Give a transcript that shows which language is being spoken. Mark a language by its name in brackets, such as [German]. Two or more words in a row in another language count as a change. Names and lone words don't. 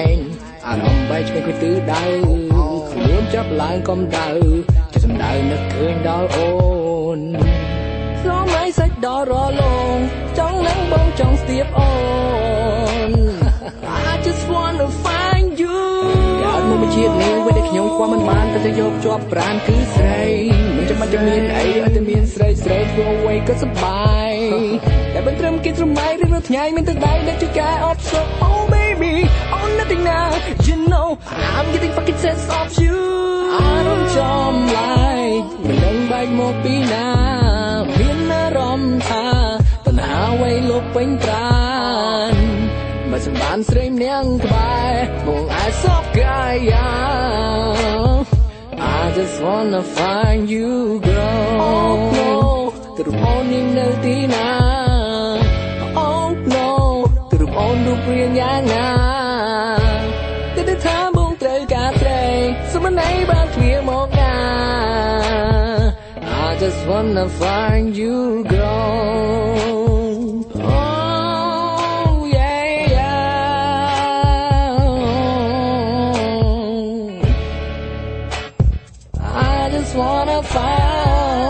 [Khmer] ងអារម្មណ៍បែកឆ្វេងគួយទិសដៅខ្លួនចាប់ឡើងកំដៅចិត្តសម្ដៅនឹកឃើញដល់អូនស្រមៃសាច់ដល់រលងចង់នឹងបងចង់ស្ទាប អូន [English] I just wanna find you [Khmer] កើតមកមួយជាតិនេះវាដែលខ្ញុំខ្វល់មិនបានតែយកជាប់ប្រាណគឺស្រីមិន ចាំបាច់មានអីឲ្យតែមានស្រីស្រីធ្វើអ្វីក៏សប្បាយតែមិនត្រឹមគេស្រមៃឬរាល់ថ្ងៃមានតែដៃដែលជួយកែអបសុខ [English] Oh baby oh nothing now you know I'm getting fucking sense of you I don't jump like [Khmer] មិនដឹងបែកមកពីណាមានអារម្មណ៍ថាតណ្ហាវ័យលុបពេញប្រាណមកសម្បានស្រីម្នាក់ក្បែរបងអាចសពកាយយ៉ា [English] I just wanna find you girl Oh no [Khmer] ទៅរូបអូននាងនៅទីណា [English] Oh no [Khmer] ទៅរូបអូនរូបរាងយ៉ាងណាតែថាបងត្រូវការត្រីសុំមិនអីបើទ្វារមកណា [English] I just wanna find you girl Oh yeah yeah I just wanna find